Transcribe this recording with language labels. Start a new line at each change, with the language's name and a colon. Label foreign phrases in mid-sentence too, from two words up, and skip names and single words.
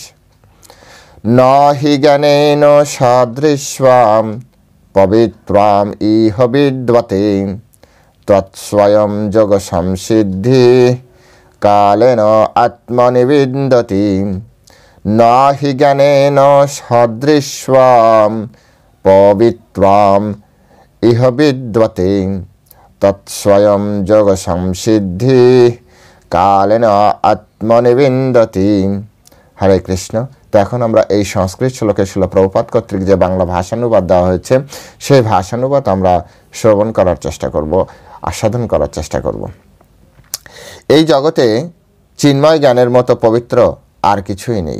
Sanskrit: न हि ज्ञानेन सदृश्वां पवित्रां इह विद्वते तत्स्वयं जोग संसिद्धि कालेन आत्मनि विन्दति। न हि ज्ञानेन सदृश्वां पवित्रां इह विद्वते तत्स्वयं जोग संसिद्धि কালেন আত্মনিবিন্দতি।
Bangla: হরে কৃষ্ণ। তো এখন আমরা এই সংস্কৃত শ্লোকে শিল প্রভুপাদ কর্তৃক যে বাংলা ভাষানুবাদ দেওয়া হয়েছে, সেই ভাষানুবাদ আমরা শ্রবণ করার চেষ্টা করব, আস্বাদন করার চেষ্টা করব। এই জগতে চিন্ময় জ্ঞানের মতো পবিত্র আর কিছুই নেই।